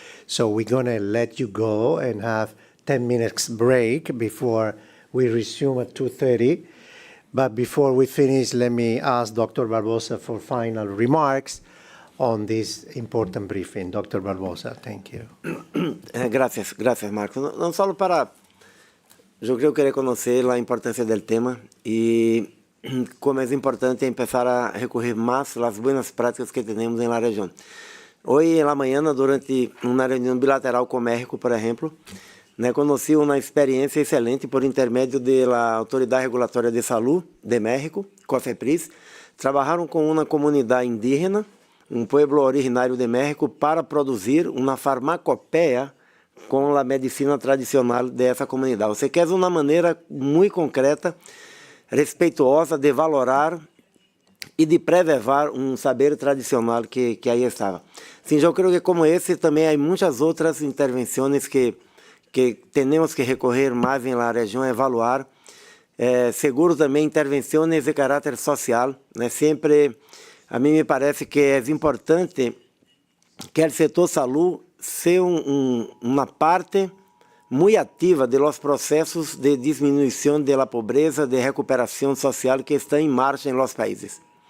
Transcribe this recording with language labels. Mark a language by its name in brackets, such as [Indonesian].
[English] So we're going to let you go and have 10 minutes break before we resume at 2:30. But before we finish, let me ask Dr. Barbosa for final remarks on this important briefing. Dr. Barbosa, thank you. [Spanish] Gracias, Marcos. No solo para, yo creo, querer conocer la importancia del tema y como es importante empezar a recorrer más las buenas prácticas que tenemos en la región. Hoy en la mañana, durante una reunión bilateral con México, por ejemplo, conocí una experiencia excelente por intermedio de la Autoridad Regulatoria de Salud de México, COFEPRIS. Trabajaron con una comunidad indígena, un pueblo originario de México, para producir una farmacopea con la medicina tradicional de esa comunidad. O sea que es una manera muy concreta, respetuosa de valorar [Portuguese] e de preservar um saber tradicional que aí estava. Sim, eu creio que como esse também há muitas outras intervenções que temos que recorrer mais em la região, evaluar. Seguro também intervenções de caráter social. Sempre, a mim me parece que é importante que o setor saúde seja uma parte muito ativa de los processos de diminuição da pobreza, de recuperação social que estão em marcha em los países.